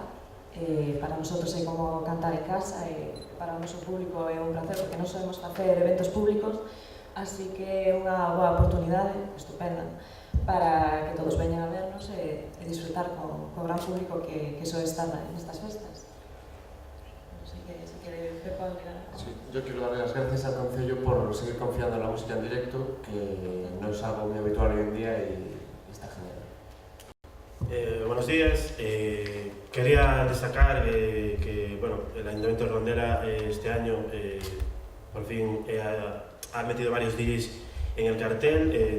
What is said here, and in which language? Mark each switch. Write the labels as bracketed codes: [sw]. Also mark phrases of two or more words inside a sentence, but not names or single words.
[gl] Para nosotros é como cantar en casa e para o noso público é un placer porque non sabemos facer eventos públicos, así que é unha boa oportunidade estupenda para que todos veñan a vernos e disfrutar co gran público que soe estar nestas festas. Así que, si quere, Pepa, [es] sí, yo quiero darle las gracias al Concello por seguir confiando en la música en directo, que no es algo muy habitual hoy en día y está genial. Buenos días. Quería destacar que bueno, el Ayuntamiento de Rondela este año por fin ha metido varios DJs en el cartel.